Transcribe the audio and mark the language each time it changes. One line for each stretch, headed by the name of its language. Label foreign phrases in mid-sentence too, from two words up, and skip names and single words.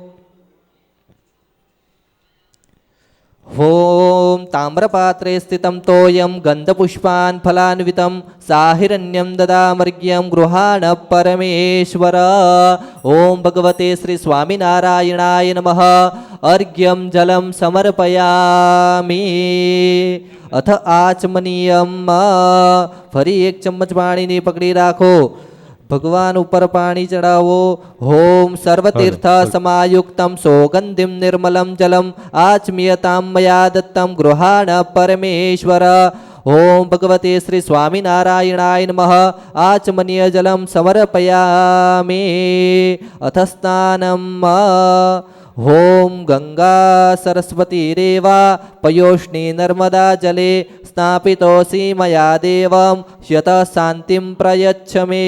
Sanskrit: ओम ताम्रपात्रे स्थितं तोयं गन्धपुष्पान् फलान्वितं साहिरण्यं ददामर्घ्यं गृहाण परमेश्वर. ओम भगवते श्री स्वामीनारायणाय नमः. अर्घ्यं जलं समर्पयामि. अथ आचमनीयं
Gujarati: ફરી એક ચમચ પાણીને પકડી રાખો.
Hindi: भगवान ऊपर पानी चढ़ावो.
Sanskrit: ओम सर्वतीर्थ समायुक्तं सौगंधिं निर्मलं जलम आचम्यतां मया दत्तं गृहाण परमेश्वर. ओम भगवते श्री स्वामीनारायणाय नमः. आचमनीय जलं समर्पयामि. अथ स्नानं ओम गंगा सरस्वती रेवा पयोष्णी नर्मदा जले स्नापितोऽसि मया देवं शतः शान्तिं प्रयच्छ मे.